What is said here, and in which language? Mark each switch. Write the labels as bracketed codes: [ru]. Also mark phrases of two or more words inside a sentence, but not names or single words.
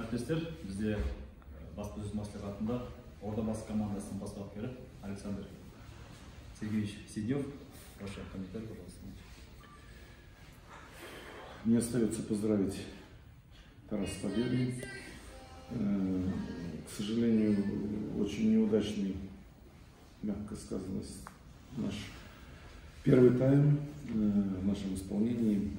[kk] әріптестер, бізде баспасөз мәслихатында Ордабасы командасының бас бапкері Александр Сергеевич Сидев. [ru] Ваши комментарии, пожалуйста. Мне остается поздравить Тарас с победой. К сожалению, очень неудачный, мягко сказано, наш первый тайм в нашем исполнении.